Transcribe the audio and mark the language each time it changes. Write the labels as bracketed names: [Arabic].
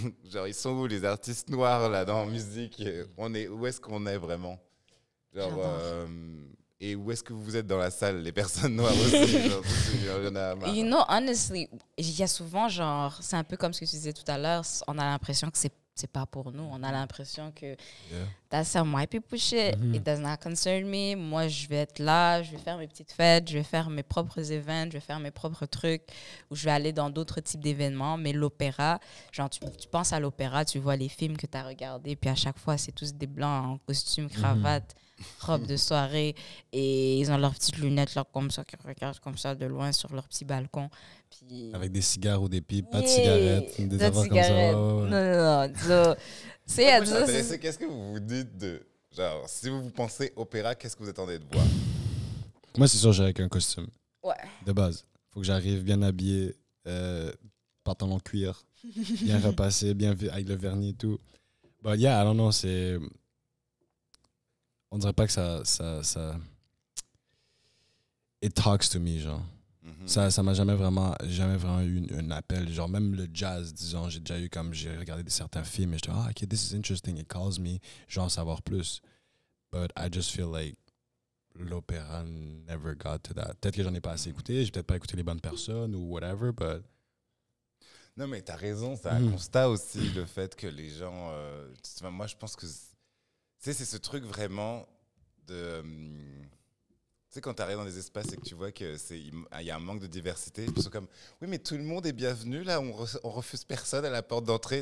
[French] Genre, ils sont où les artistes noirs, là, dans la musique? Où est-ce qu'on est vraiment? Genre, et où est-ce que vous êtes dans la salle, les personnes noires aussi? Genre, il y en a marre. [English] You know, honestly, [French] il y a souvent, genre, c'est un peu comme ce que tu disais tout à l'heure, on a l'impression que c'est pas pour nous. On a l'impression que [English] that's some white people shit. It does not concern me. [French] Moi, je vais être là, je vais faire mes petites fêtes, je vais faire mes propres événements, je vais faire mes propres trucs, ou je vais aller dans d'autres types d'événements. Mais l'opéra, genre, tu penses à l'opéra, tu vois les films que tu as regardés, puis à chaque fois, c'est tous des blancs en costume, cravate, robe de soirée, et ils ont leurs petites lunettes là, comme ça, qui regardent comme ça de loin sur leur petit balcon. Puis... Avec des cigares ou des pipes, pas de cigarettes, des affaires comme ça. Non. Qu'est-ce que vous vous dites de... Genre, si vous pensez opéra, qu'est-ce que vous attendez de voir? Moi, c'est sûr, j'irai avec un costume. Ouais. De base. Faut que j'arrive bien habillé, pantalon cuir, bien repassé, bien avec le vernis et tout. [English] But yeah, I don't know, [French] c'est... On dirait pas que ça... [English] It talks to me, genre. [French] Ça m'a jamais vraiment eu un appel. Genre, même le jazz, disons, j'ai déjà eu comme... J'ai regardé certains films et j'étais, [English] OK, this is interesting, it calls me. [French] Je veux en savoir plus. [English] But I just feel like l'opéra never got to that. [French] Peut-être que j'en ai pas assez écouté, j'ai peut-être pas écouté les bonnes personnes ou [English] whatever, but... [French] Non, mais t'as raison, c'est un constat aussi, le fait que les gens... moi, je pense que... Tu sais, c'est ce truc vraiment de... Tu sais, quand tu arrives dans des espaces et que tu vois qu'il y a un manque de diversité, ils sont comme, oui, mais tout le monde est bienvenu, là, on refuse personne à la porte d'entrée.